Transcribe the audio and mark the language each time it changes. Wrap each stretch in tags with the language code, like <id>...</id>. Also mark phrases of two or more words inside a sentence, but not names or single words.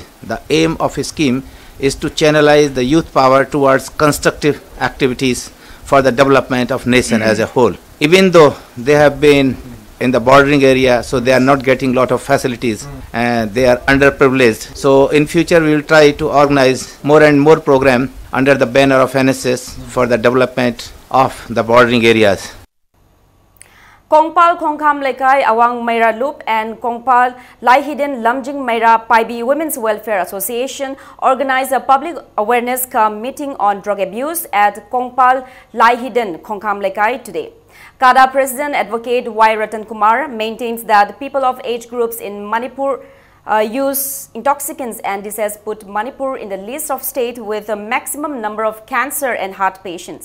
<en>The aim of a scheme is to channelize the youth power towards constructive activities for the development of nation as a whole. Even though they have been in the bordering area, so they are not getting lot of facilities and they are underprivileged. So in future we will try to organize more and more program under the banner of NSS for the development of the bordering areas. Kongpal Khongkham Lekai Awang Meira Loop and Kongpal Lai Hidden Lamjing Meira Paibi Women's Welfare Association organized a public awareness meeting on drug abuse at Kongpal Lai Hidden Khongkham Lekai today. CADA President Advocate Y. Ratan Kumar maintains that people of age groups in Manipur use intoxicants, and this has put Manipur in the list of states with a maximum number of cancer and heart patients.</en>